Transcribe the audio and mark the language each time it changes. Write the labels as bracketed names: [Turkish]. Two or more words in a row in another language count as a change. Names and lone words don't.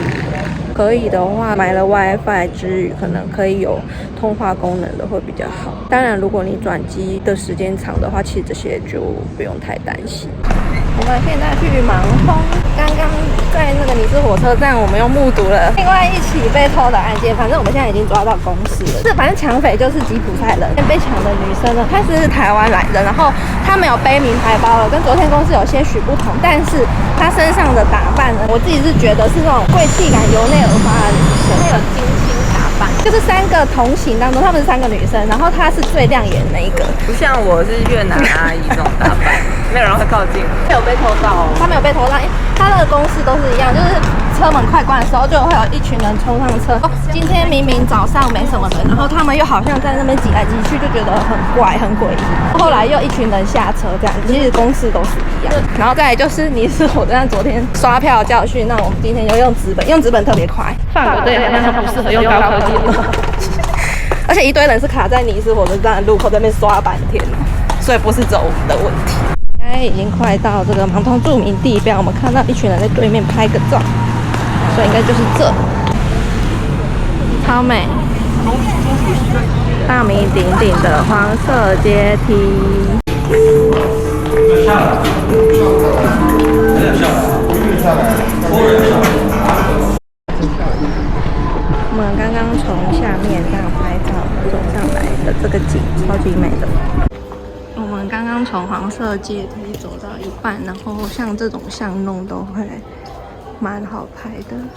[Chinese] 可以的話，買了 WiFi 之餘，可能可以有通話功能的會比較好。當然，如果你轉機的時間長的話，其實這些就不用太擔心。我們現在去盲峰，剛剛在那個尼斯火車站，我們又目睹了另外一起被偷的案件。反正我們現在已經抓到公司了。反正搶匪就是吉普賽人。被搶的女生呢，她是台灣來的，然後她沒有背名牌包了，跟昨天公司有些許不同。但是她身上的打扮呢，我自己是覺得是那種貴氣感由內而發的女生，她有精心打扮。就是3個同行當中，她們是3個女生，然后她是最亮眼的那一個，不像我是越南阿姨這種打扮。沒有人會靠近，沒有被偷到哦。他沒有被偷到，因為他的公司都是一樣，就是車門快關的時候，就會有一群人衝上車。今天明明早上沒什麼人，然後他們又好像在那邊擠來擠去，就覺得很怪、很詭異。後來又一群人下車，這樣其實公式都是一樣。然後再來就是尼斯火车站昨天刷票的教訓，那我们今天就用紙本，用紙本特別快。法國队好像不適合用高科技的，而且一堆人是卡在尼斯火車站的路口在那邊刷半天，所以不是只有我們的問題。現在已經快到這個芒通著名地標，我們看到一群人在對面拍個照，所以應該就是這，超美，大名鼎鼎的黃色階梯。我們剛剛從下面這樣拍照走上來的這個景，超級美的。我們剛剛從黃色階梯走到一半，然後像這種巷弄都會蠻好拍的。